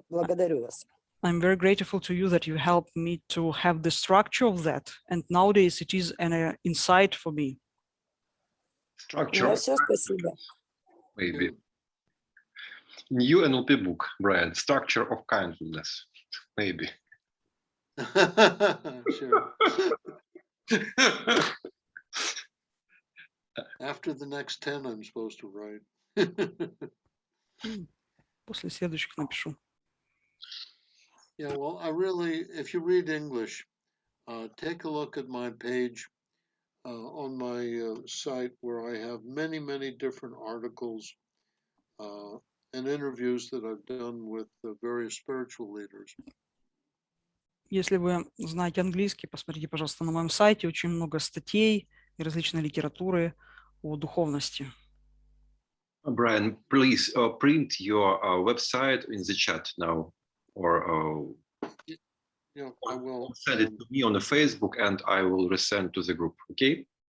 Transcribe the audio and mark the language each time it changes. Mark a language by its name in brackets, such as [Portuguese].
[Russian] Благодарю вас. [English] I'm very grateful to you that you helped me to have the structure of that, and nowadays it is an insight for me. Structure. [Russian] Все, спасибо. [English] Maybe. New NLP book, Brian. Structure of kindness. Maybe. Sure. After the next 10, I'm supposed to write. [Russian] После следующих напишу. [English] Yeah, well, if you read English, take a look at my page on my site where I have many, many different articles and interviews that I've done with various spiritual leaders. [Russian] Если вы знаете английский, посмотрите, пожалуйста, на моем сайте очень много статей и различной литературы о духовности. [English] Brian, please print your website in the chat now, or Yeah, I will send it to me on the Facebook, and I will resend to the group. Okay.